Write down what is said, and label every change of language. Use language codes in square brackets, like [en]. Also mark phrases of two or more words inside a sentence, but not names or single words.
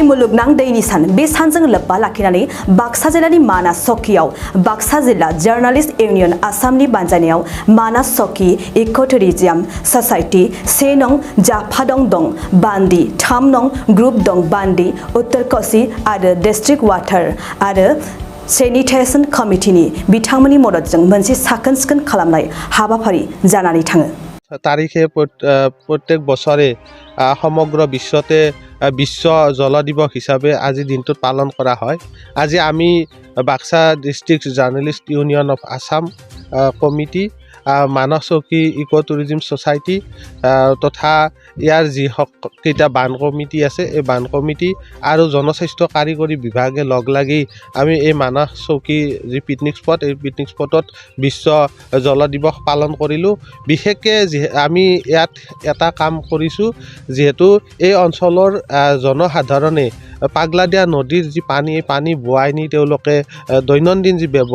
[brx] मुलुगनां दैनि सान बे सानजों लोब्बा लाखिनानै बाक्सा जिल्लानि मानास चौकीयाव बाक्सा जिल्ला जार्नालिस्ट इउनियन आसामनि बानजायनायाव मानास चौकी इक' टुरिजम ससाइटि 1 नं जाफादं दं बान्दि 3 नं ग्रुप दं बान्दि उत्तर क'सि आरो डिस्ट्रिक्ट वाटार आरो सेनिटेसन कमिटिनि बिथांमोननि मददजों मोनसे साखोन-सिखोन खालामनाय हाबाफारि जानानै थाङो [as] তাৰিখে প্ৰত্যেক बছৰে সমগ্ৰ বিশ্বতে বিশ্ব জল দিৱস হিচাপে আজি দিনটোত পালন কৰা হয় আজি আমি বাক্সা ডিস্ট্ৰিক্ট জাৰ্নেলিষ্ট ইউনিয়ন অফ আসাম কমিটি মানস চৌকী ইক' টুৰিজম ছ'চাইটি তথা ইয়াৰ যিকেইটা বান কমিটি আছে এই বান কমিটি আৰু জনস্বাস্থ্য কাৰিকৰী বিভাগে লগ লাগি আমি এই মানস চৌকী যি পিকনিক স্পট এই পিকনিক স্পটত বিশ্ব জল দিৱস পালন কৰিলোঁ বিশেষকৈ আমি ইয়াত এটা কাম কৰিছোঁ যিহেতু এই অঞ্চলৰ জনসাধাৰণে পাগলাদিয়া নদীৰ যি পানী এই পানী বোৱাই নি তেওঁলোকে দৈনন্দিন যি